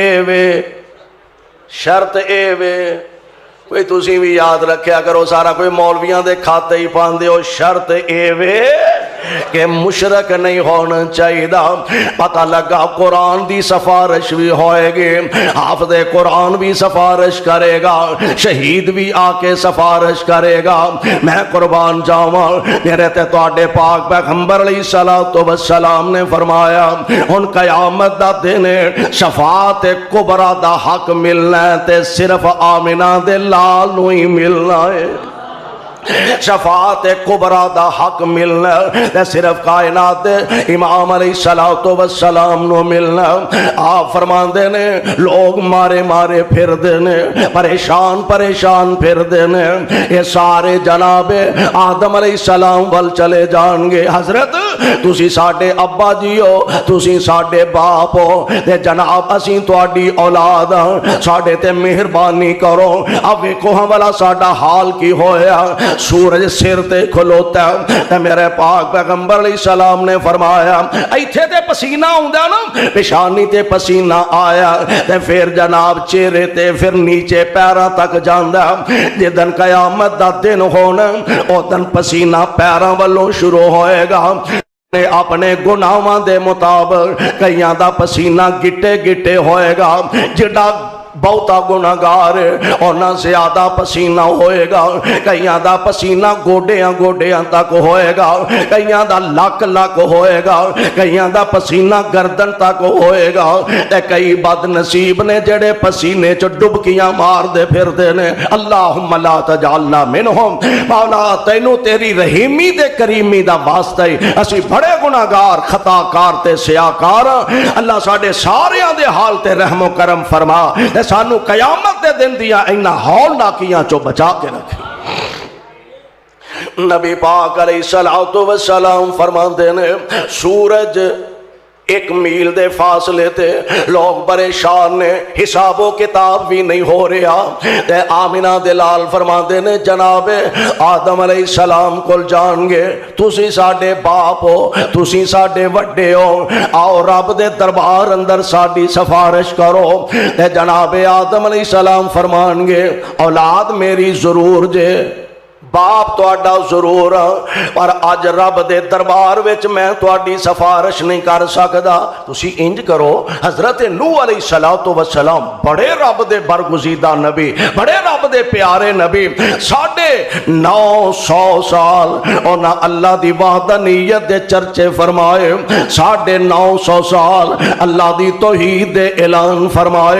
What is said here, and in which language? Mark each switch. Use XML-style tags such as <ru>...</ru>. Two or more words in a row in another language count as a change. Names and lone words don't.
<pa>اے وے کوئی تسی بھی یاد رکھیا کرو سارا کوئی مولویاں دے کھاتے ہی پاندے ہو شرط اے وے کہ مشرک نہیں ہونا چاہیے پتہ لگا قرآن دی سفارش بھی ہوئے گی حافظ قرآن بھی سفارش کرے گا شہید بھی آ کے سفارش کرے گا میں قربان جاواں میرے تے تواڈے پاک پیغمبر</pa> <ar>علیہ الصلوۃ والسلام</ar> <pa>نے فرمایا ہن قیامت دا دن شفاعت کبریٰ دا حق ملنا ہے تے صرف آمنہ دے لال نو ہی ملنا ہے شفاعت کبریٰ دا حق ملنا تے صرف کائنات امام</pa> <ar>علیہ الصلوۃ والسلام</ar> <pa>نو ملنا آپ فرماندے نے لوگ مارے مارے پھر دینے پریشان پریشان پھر دینے یہ سارے جناب آدم</pa> <ar>علیہ السلام</ar> <pa>وال چلے جان گے حضرت تسی ساڈے ابا جی ہو تسی ساڈے باپ ہو تے جناب اسی تواڈی اولاد ساڈے تے مہربانی کرو اب ویکھو ہاں والا ساڈا حال کی ہویا سورج سر تے کھلوتا ہے میرے پاک پیغمبر</pa> <ar>علیہ السلام</ar> <pa>نے فرمایا ایتھے تے پسینہ ہوندا نا پیشانی تے پسینہ آیا تے پھر جناب چہرے تے پھر نیچے پیراں تک جاندا جدن قیامت دا دن ہونا او دن پسینہ پیراں والوں شروع ہوئے گا اپنے گناہاں دے مطابق کئیاں دا پسینہ گٹے گٹے ہوئے گا، جڑا بہتا گناہگار اونا زیادہ پسینہ ہوئے گا، کئیاں دا پسینہ گوڑیاں گوڑیاں تک ہوئے گا، کئیاں دا لک لک ہوئے گا، کئیاں دا پسینہ گردن تک ہوئے گا، تے کئی بد نصیب نے جڑے پسینے چو ڈبکیاں مار دے پھر دے نے۔</pa> <ar>اللہم لا تجعلنا منہم،</ar> <pa>مولا تینوں تیری رحیمی دے کریمی دا واسطہ ہی اسی بڑے گناہگار خطاکار تے سیاکار، اللہ ساڑے ساریاں دے حال تے رحم و کرم فرما، سانو قیامت دے دن دیا اینا ہول ناکیاں چو بچا کے رکھے۔ نبی پاک</pa> <ar>علیہ السلام</ar> <pa>فرماندے نے سورج ایک میل دے فاصلے تے لوگ پریشان نے، حساب و کتاب بھی نہیں ہو رہا، تے آمینہ دلال فرماندے نے جناب آدم</pa> <ar>علیہ السلام</ar> <pa>کل جان گے تسی ساڑے باپ ہو، تسی ساڑے وڈے ہو، آؤ رب دے دربار اندر ساڑی سفارش کرو، تے جناب آدم</pa> <ar>علیہ السلام</ar> <pa>فرمان گے اولاد میری ضرور جے، باپ تو اڈا ضرور، پر آج رب دے دربار وچ میں تو اڈی سفارش نہیں کر سکدا، تسی انج کرو حضرت نوح علیہ السلام بڑے رب دے برگزیدہ نبی، بڑے رب دے پیارے نبی، 950 سال اونا اللہ دی وحدانیت دے چرچے فرمائے، 950 سال اللہ دی توحید دے اعلان فرمائے،</pa>